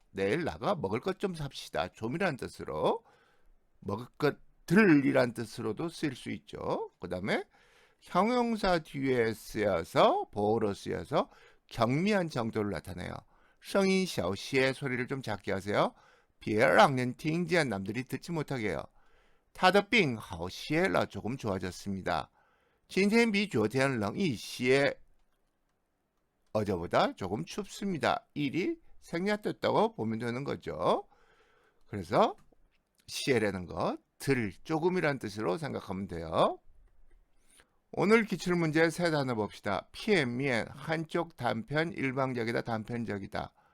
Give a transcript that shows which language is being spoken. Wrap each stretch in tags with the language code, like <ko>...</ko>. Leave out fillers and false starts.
<ko>내일 나가 먹을 것 좀 삽시다. 좀이란 뜻으로 먹을 것들이란 뜻으로도 쓰일 수 있죠. 그 다음에 형용사 뒤에 쓰여서 보어로 쓰여서 경미한 정도를 나타내요. 성인 샤오시의 소리를 좀 작게 하세요.</ko> <zh>别让人听见</zh> <ko>남들이 듣지 못하게 해요.</ko> <zh>他的病好些了</zh> <ko>조금 좋아졌습니다.</ko> <zh>今天比昨天冷一些.</zh> <ko>어제보다 조금 춥습니다. 일이 생략됐다고 보면 되는 거죠. 그래서 시에라는 것, 들, 조금이란 뜻으로 생각하면 돼요. 오늘 기출문제 세 단어 봅시다. 피엔미엔, 한쪽 단편, 일방적이다, 단편적이다.</ko>